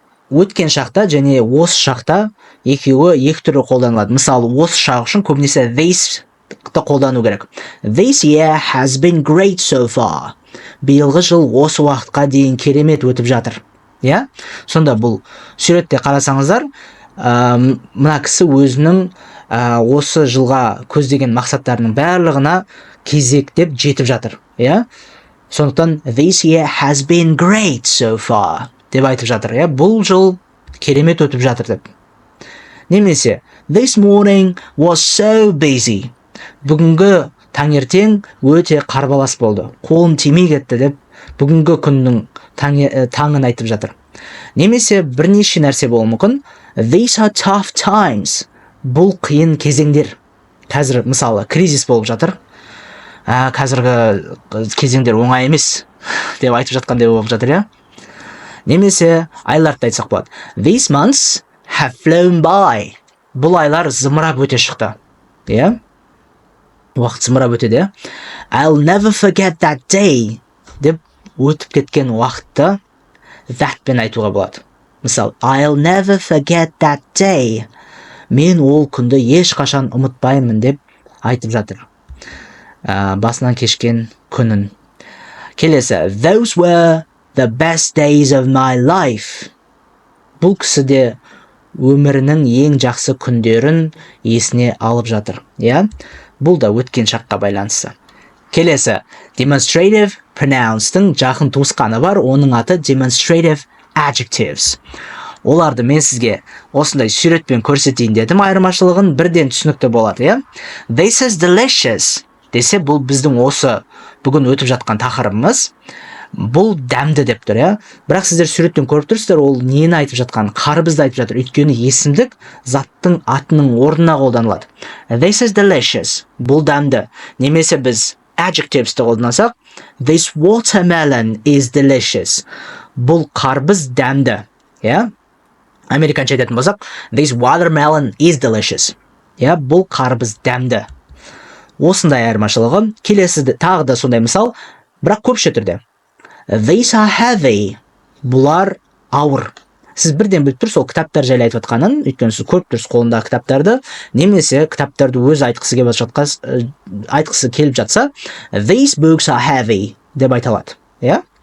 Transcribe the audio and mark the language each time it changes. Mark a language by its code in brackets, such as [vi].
[kk] Өткен шақта және осы шақта екеуі екі түрлі қолданылады. Мысалы, осы шақ үшін көбінесе this-ті қолдану керек. [en] This year has been great so far. [kk] Биылғы жыл осы уақытқа дейін керемет өтіп жатыр. [en] Yeah? [kk] Сонда бұл суретте қарасаңыздар, мына кісі өзінің осы жылға көздеген мақсаттарының барлығына кезектеп жетіп жатыр. [en] Yeah? [kk] Сондықтан [en] this year has been great so far [kk] деп айтып жатыр. [en] Yeah? [kk] Бұл жыл керемет өтіп жатыр деп. Немесе [en] this morning was so busy. [kk] Бүгінгі таңертең өте қарбалас болды. Қолым тимей кетті деп бүгінгі күннің таңын айтып жатыр. Немесе бірнеше нәрсе болуы мүмкін. [en] These are tough times. [kk] Бұл қиын кезеңдер. Қазір мысалы кризис болып жатыр. Қазіргі кезеңдер оңай емес деп айтып жатқандай болып жатыр, иә? Немесе айларды айтсақ болады. [en] These months have flown by. [kk] Бұл айлар зымырап өте шықты. Иә? Уақыт зымырап өтеді. [en] I'll never forget that day. [kk] Деп өтіп кеткен уақытты that-пен айтуға болады. Мысалы, [en] I'll never forget that day. [kk] Мен ол күнді ешқашан ұмытпаймын деп айтып жатыр. Басынан кешкен күнін. Келесі, [en] those were the best days of my life. [kk] Бұл кісі де өмірінің ең жақсы күндерін есіне алып жатыр. [en] Yeah? [kk] Бұл да өткен шаққа байланысты. Келесі, demonstrative pronounce-тың жақын туысқаны бар, оның аты demonstrative [en] adjectives. [kk] Оларды мен сізге осындай суретпен көрсетейін дедім, айырмашылығын бірден түсінікті болады, иә? [en] This is delicious [kk] десе, бұл біздің осы бүгін өтіп жатқан тақырыбымыз. Бұл дәмді деп тұр, иә? Бірақ сіздер суреттен көріп тұрсыздар, ол нені айтып жатқан, қарбызды айтып жатыр. Өйткені есімдік заттың атының орнына қолданылады. [en] This is delicious. [kk] Бұл дәмді. Немесе біз adjectivesті қолдансақ, [en] this watermelon is delicious. [kk] Бұл қарбыз дәмді, иә? Американша айтатын болсақ, [en] this watermelon is delicious. [kk] Я, бұл қарбыз дәмді. Осындай айырмашылығы. Келесі тағы да сондай мысал, бірақ көпше түрде. [en] These are heavy. [kk] Бұлар ауыр. Сіз бірден біліп тұрсыз, ол кітаптар жайлы айтып жатқанын, өйткені сіз көріп тұрсыз қолындағы кітаптарды, немесе кітаптарды өзі айтқысы келіп жатса, [en] these books are heavy [kk] деп айта алады. Иә?